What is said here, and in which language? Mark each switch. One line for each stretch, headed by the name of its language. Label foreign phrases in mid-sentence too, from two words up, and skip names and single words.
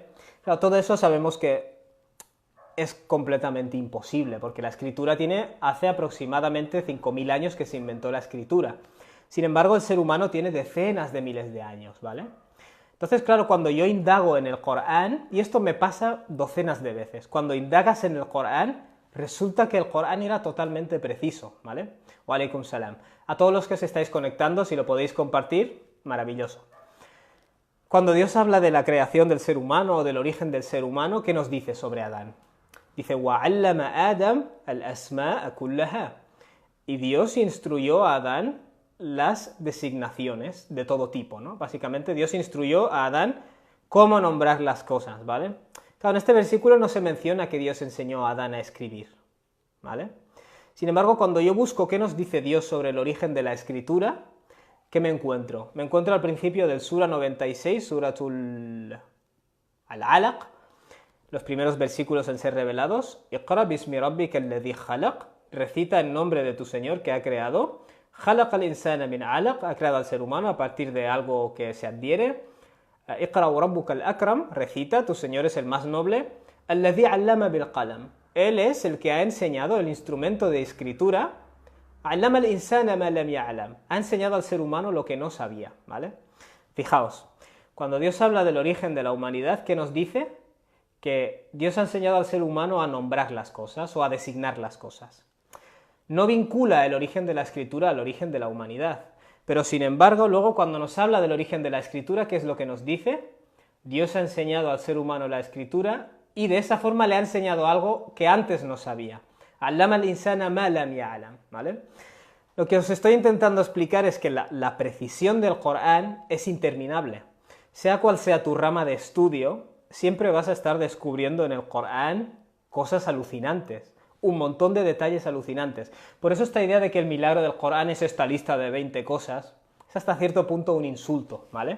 Spanish: Claro, todo eso sabemos que es completamente imposible, porque la escritura hace aproximadamente 5.000 años que se inventó la escritura. Sin embargo, el ser humano tiene decenas de miles de años, ¿vale? Entonces, claro, cuando yo indago en el Corán, y esto me pasa docenas de veces, cuando indagas en el Corán, resulta que el Corán era totalmente preciso, ¿vale?
Arabic: وعليكم السلام.
Spanish: A todos los que os estáis conectando, si lo podéis compartir, maravilloso. Cuando Dios habla de la creación del ser humano o del origen del ser humano, ¿qué nos dice sobre Adán? Dice,
Arabic: وَعَلَّمَ آدَمَ الْأَسْمَاءَ كُلَّهَا.
Spanish: Y Dios instruyó a Adán las designaciones de todo tipo, ¿no? Básicamente Dios instruyó a Adán cómo nombrar las cosas, ¿vale? Claro, en este versículo no se menciona que Dios enseñó a Adán a escribir, ¿vale? Sin embargo, cuando yo busco qué nos dice Dios sobre el origen de la escritura, ¿qué me encuentro? Me encuentro al principio del Sura 96, Suratul Al-Alaq, los primeros versículos en ser revelados.
Arabic: اقرأ باسم ربك الذي خلق,
Spanish: recita en nombre de tu Señor que ha creado.
Arabic: خلق الإنسان من علق,
Spanish: ha creado al ser humano a partir de algo que se adhiere.
Arabic: اقرأ ربك الأكرم,
Spanish: recita, tu Señor es el más noble.
Arabic: الذي علم بالقلم,
Spanish: Él es el que ha enseñado el instrumento de escritura.
Arabic: علم الإنسان ما لم يعلم,
Spanish: ha enseñado al ser humano lo que no sabía, ¿vale? Fijaos, cuando Dios habla del origen de la humanidad, ¿qué nos dice? Que Dios ha enseñado al ser humano a nombrar las cosas o a designar las cosas. No vincula el origen de la escritura al origen de la humanidad, pero sin embargo, luego cuando nos habla del origen de la escritura, ¿qué es lo que nos dice? Dios ha enseñado al ser humano la escritura y de esa forma le ha enseñado algo que antes no sabía.
Arabic: علم الإنسان ما لم يعلم,
Spanish: ¿vale? Lo que os estoy intentando explicar es que la precisión del Corán es interminable. Sea cual sea tu rama de estudio, siempre vas a estar descubriendo en el Corán cosas alucinantes, un montón de detalles alucinantes. Por eso esta idea de que el milagro del Corán es esta lista de 20 cosas, es hasta cierto punto un insulto, ¿vale?